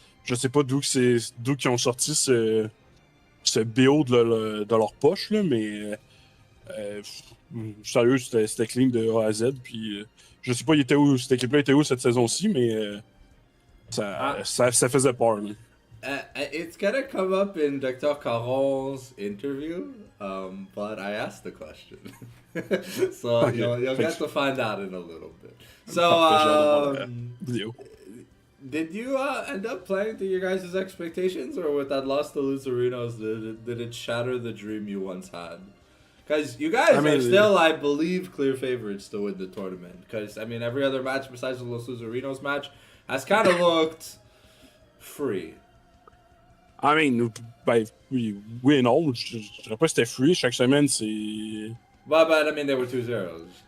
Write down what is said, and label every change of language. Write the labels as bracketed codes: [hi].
[fr] Je sais pas d'où ils ont sorti ce BO de leur poche, là, mais sérieux, c'était clean de A à Z. Puis, je sais pas cette équipe-là était où cette saison-ci, mais ça faisait peur. Là. [en] It's gonna come up in Dr. Caron's interview, but I asked the question. So Okay, you'll get to find out in a little bit. So, did you end up playing to your guys' expectations, or with that loss to Luzerinos, did it shatter the dream you once had? Because you guys are still, I believe, clear favorites to win the tournament. Because, I mean, every other match besides the Los Luzerinos match has kind of looked free. I mean, [fr] ben, oui et non. Je dirais pas que c'était free. Chaque semaine, [en] But I mean, there were 2 zeros.